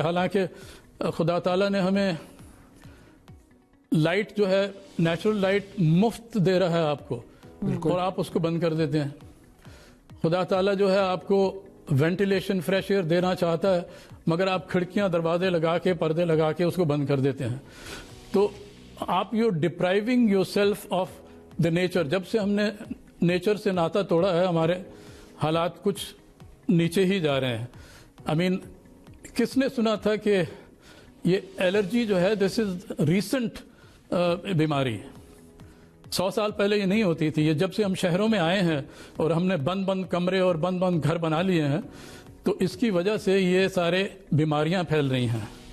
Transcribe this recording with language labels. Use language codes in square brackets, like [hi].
[ur] حالانکہ خدا تعالیٰ نے ہمیں لائٹ جو ہے, نیچرل لائٹ مفت دے رہا ہے آپ کو, اور آپ اس کو بند کر دیتے ہیں. خدا تعالیٰ جو ہے آپ کو وینٹیلیشن, فریش ایئر دینا چاہتا ہے, مگر آپ کھڑکیاں, دروازے لگا کے, پردے لگا کے اس کو بند کر دیتے ہیں. تو آپ [en] You depriving yourself of the nature. [ur] جب سے ہم نے نیچر سے ناتا توڑا ہے, ہمارے حالات کچھ نیچے ہی جا رہے ہیں. کس نے سنا تھا کہ یہ الرجی جو ہے [en] this is recent [ur] بیماری. 100 سال پہلے یہ نہیں ہوتی تھی. یہ جب سے ہم شہروں میں آئے ہیں اور ہم نے بند کمرے اور بند گھر بنا لیے ہیں, تو اس کی وجہ سے یہ سارے بیماریاں پھیل رہی ہیں.